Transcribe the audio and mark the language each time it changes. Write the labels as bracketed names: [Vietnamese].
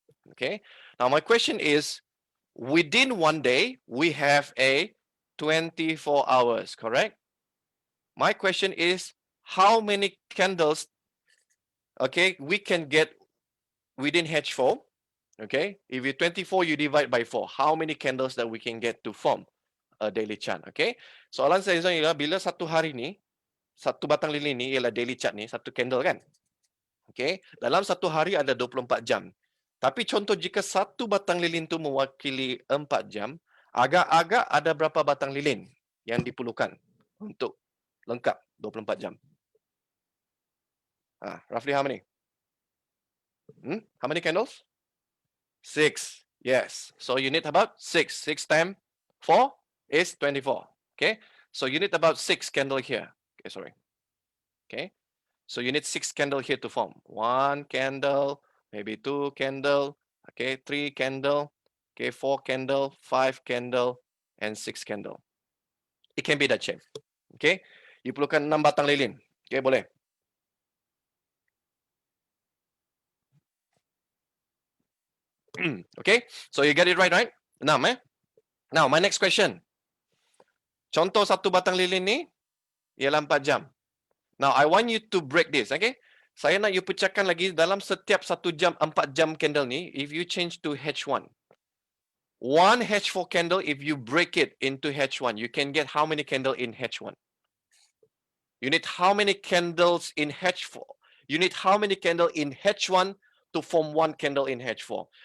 [English] Okay, now my question is, within 1 day, we have a 24 hours, correct? My question is, how many candles, okay, we can get within H4? Okay, if you 24, you divide by 4. How many candles that we can get to form a daily chart? [Malay] Okay, soalan saya ialah bila satu hari ni, satu batang lilin ni ialah daily chart ni, satu candle kan? Okay, dalam satu hari ada 24 jam. Tapi contoh jika satu batang lilin tu mewakili 4 jam, agak-agak ada berapa batang lilin yang diperlukan untuk lengkap 24 jam? [English] Roughly how many? How many candles? 6. Yes. So you need about 6. 6 times 4 is 24. Okay, so you need about 6 candle here. Okay, sorry. Okay, so you need 6 candle here to form. 1 candle, maybe 2 candle, okay, 3 candle, okay, 4 candle, 5 candle, and 6 candle. It can be that shape. [Malay] Okay, you perlukan 6 batang lilin. Okay, boleh. [English] Okay, so you get it right, right? 6, eh? Now, my next question. [Malay] Contoh satu batang lilin ni ialah 4 jam. [English] Now, I want you to break this, okay? [Malay] Saya nak you pecahkan lagi dalam setiap 1 jam, 4 jam candle ni, [English] if you change to H1. One H4 candle, if you break it into H1, you can get how many candle in H1? You need how many candles in H4? You need how many candle in H1 to form one candle in H4?